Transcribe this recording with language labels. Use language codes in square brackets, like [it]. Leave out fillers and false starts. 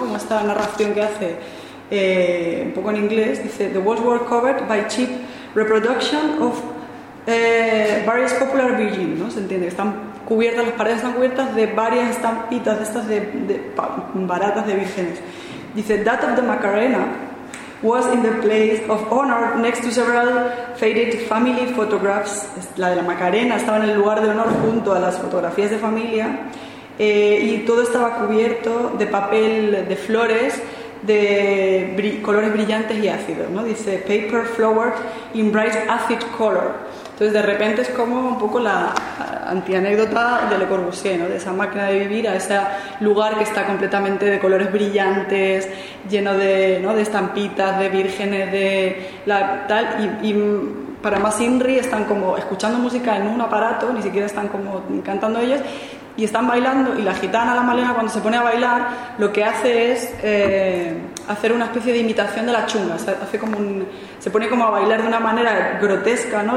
[es] Como esta narración que hace, un poco en inglés, dice, [en] the walls were covered by cheap reproduction of various popular virgins, [es] ¿no? Se entiende, están cubiertas, las paredes están cubiertas de varias estampitas de estas de baratas de vírgenes. Dice, [en] that of the Macarena was in the place of honor next to several faded family photographs. [es] La de la Macarena estaba en el lugar de honor junto a las fotografías de familia, y todo estaba cubierto de papel de flores de colores brillantes y ácidos, ¿no? Dice, [en] paper flowered in bright acid color. [es] Entonces de repente es como un poco la antianécdota de Le Corbusier, ¿no? De esa máquina de vivir, a ese lugar que está completamente de colores brillantes, lleno de, ¿no? De estampitas, de vírgenes, de la tal, y para más inri están como escuchando música en un aparato, ni siquiera están como cantando ellos, y están bailando, y la gitana, la Malena, cuando se pone a bailar, lo que hace es hacer una especie de imitación de la chunga, o sea, hace como un, se pone como a bailar de una manera grotesca, ¿no?